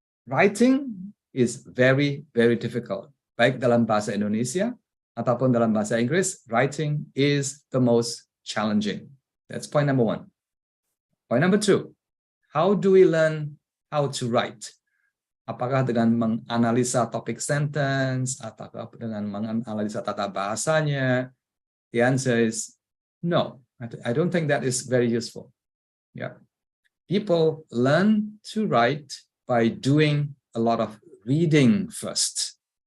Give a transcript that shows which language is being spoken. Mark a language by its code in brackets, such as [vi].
[en] Writing is very, very difficult. [id] Baik dalam bahasa Indonesia ataupun dalam bahasa Inggris, [en] writing is the most challenging. That's point number one. Point number two, how do we learn how to write? [id] Apakah dengan menganalisa topik sentence, atau dengan menganalisa tata bahasanya? [en] The answer is no. I don't think that is very useful. Yeah, people learn to write by doing a lot of reading first.